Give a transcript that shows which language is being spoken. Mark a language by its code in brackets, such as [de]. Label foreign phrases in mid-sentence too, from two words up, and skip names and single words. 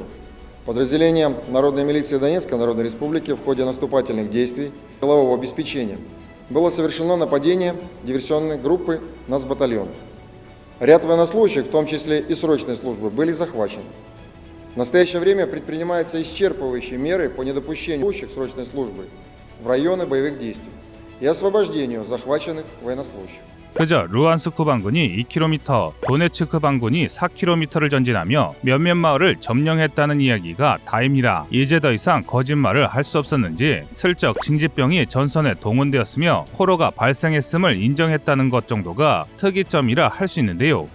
[ru] Подразделением Народной милиции Донецкой Народной Республики в ходе наступательных действий силового обеспечения было совершено нападение диверсионной группы нацбатальонов. Ряд военнослужащих, в том числе и срочной службы, были захвачены. В настоящее время предпринимаются исчерпывающие меры по недопущению служащих срочной службы в районы боевых действий и освобождению захваченных военнослужащих. [ko] 그저 루안스크 반군이 2km, 도네츠크 반군이 4km를 전진하며 몇몇 마을을 점령했다는 이야기가 다입니다. 이제 더 이상 거짓말을 할 수 없었는지 슬쩍 징집병이 전선에 동원되었으며 포로가 발생했음을 인정했다는 것 정도가 특이점이라 할 수 있는데요.